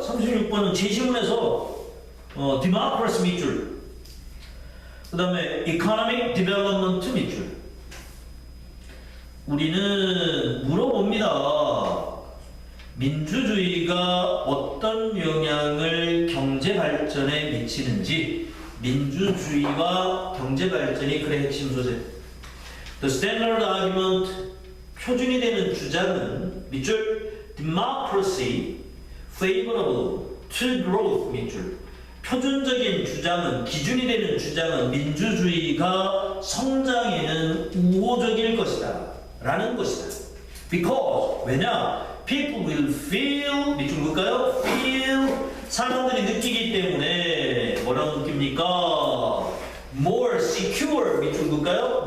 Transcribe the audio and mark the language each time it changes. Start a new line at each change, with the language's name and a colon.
Korean: 36번은 제시문에서 democracy 밑줄, 그 다음에 economic development 밑줄. 우리는 물어봅니다. 민주주의가 어떤 영향을 경제 발전에 미치는지. 민주주의와 경제 발전이 그의 핵심 소재.
English: The standard argument,
Korean: 표준이 되는 주장은
English: 밑줄 democracy favorable to growth 밑줄.
Korean: 표준적인 주장은, 기준이 되는 주장은 민주주의가 성장에는 우호적일 것이다 라는 것이다.
English: Because,
Korean: 왜냐?
English: People will feel,
Korean: 밑줄 볼까요? Feel, 사람들이 느끼기 때문에 뭐라고 느낍니까?
English: More secure,
Korean: 밑줄 볼까요?